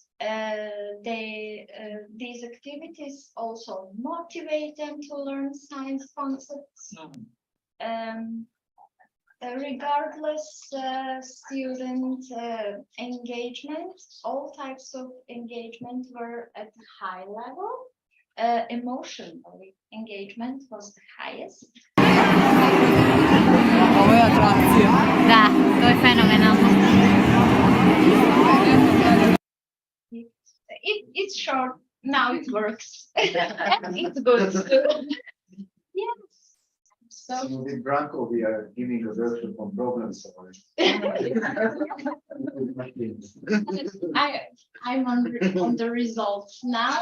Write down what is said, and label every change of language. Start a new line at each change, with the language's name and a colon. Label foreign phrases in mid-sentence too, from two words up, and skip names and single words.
English: These activities also motivate them to learn science concepts. Regardless student engagement, all types of engagement were at a high level. Emotional engagement was the highest.
Serbian: Ovo je atrakcija. Da, to je fenomenalno.
English: It's short, now it works. It's good. Yes. So with Branko, we are giving a workshop on problem solving. I'm on the results now.